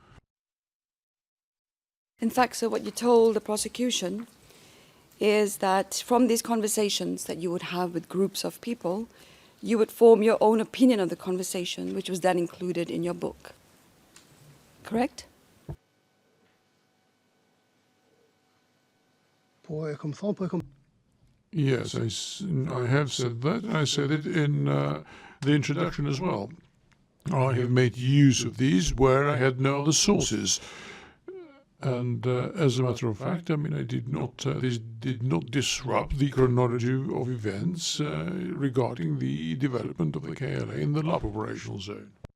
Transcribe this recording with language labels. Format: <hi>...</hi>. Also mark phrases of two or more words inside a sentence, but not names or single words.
<en>In fact, so what you told the prosecution is that from these conversations that you would have with groups of people, you would form your own opinion of the conversation, which was then included in your book. Correct?</en> <sq>po e kam thonë, po e kam</sq> <en>Yes, I have said that. I said it in the introduction as well. I have made use of these where I had no other sources. And as a matter of fact, I mean, this did not disrupt the chronology of events regarding the development of the KLA in the lab operational zone.</en>